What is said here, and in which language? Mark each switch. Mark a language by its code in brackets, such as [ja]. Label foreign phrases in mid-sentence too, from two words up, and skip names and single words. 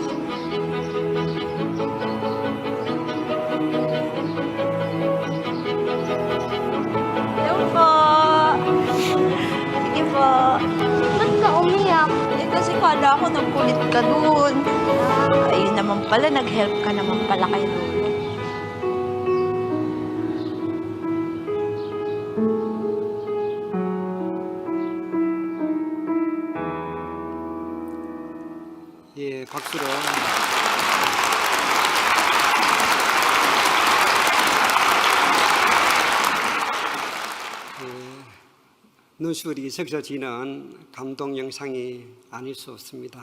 [tl] Hello po. Sige po. Ba't ka umiyak? Eh, kasi kala ko nagkulit ka dun. Ayun naman pala, nag-help ka naman pala kay Lolo. [ko] 예, 박수로. 눈시울이 적셔지는 감동 영상이 아닐 수 없습니다.